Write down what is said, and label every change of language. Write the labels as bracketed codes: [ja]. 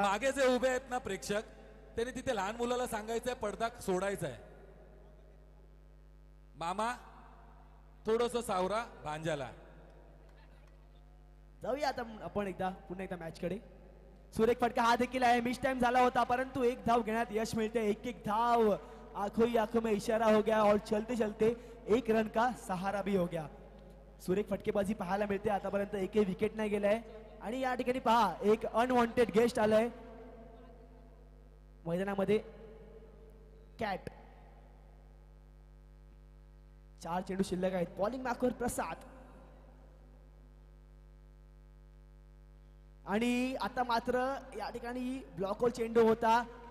[mr] मागे जे उभे आहेत ना प्रेक्षक, त्यांनी तिथे लहान मुलाला सांगायचंय पडदा सोडायचा आहे. मामा थोडस सावरा भांजाला. जाऊया आता आपण पुन्हा एकदा मॅच कडे. सुरेख फटका हा देखील आहे, मिस टाइम झाला होता परंतु एक धाव घेण्यात यश मिळते. एक धाव, [hi] आंखों ही आंखों में इशारा हो गया और चलते चलते एक रन का सहारा भी हो गया. [mr] सुरेख फटकेबाजी पाहायला मिळते. आतापर्यंत एकही विकेट नाही गेलाय आणि या ठिकाणी पहा एक अनवॉन्टेड गेस्ट आलाय मैदानामध्ये, कॅट. 4 चेंडू शिल्लक आहेत. बॉलिंग मार्कवर प्रसाद आणि आता मात्र या ठिकाणी ब्लॉक होल चेंडू होता.